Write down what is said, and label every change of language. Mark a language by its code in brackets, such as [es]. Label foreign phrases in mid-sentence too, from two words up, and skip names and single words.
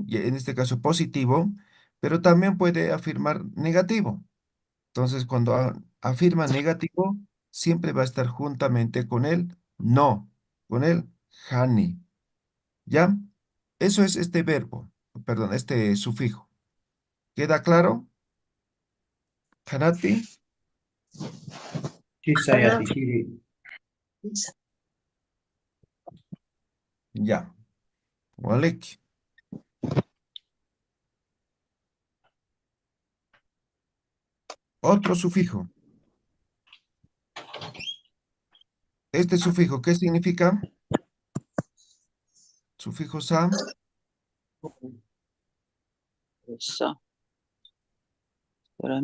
[es] Y en este caso positivo, pero también puede afirmar negativo. Entonces, cuando afirma negativo, siempre va a estar juntamente con el no, con el hani. ¿Ya? Eso es este verbo, perdón, este sufijo. ¿Queda claro? [ay] Hanati, Chisayati chiri. [es] ya. [ay] Walek. [es] Otro sufijo. Este sufijo, ¿qué significa? Sufijo sa, Eso, para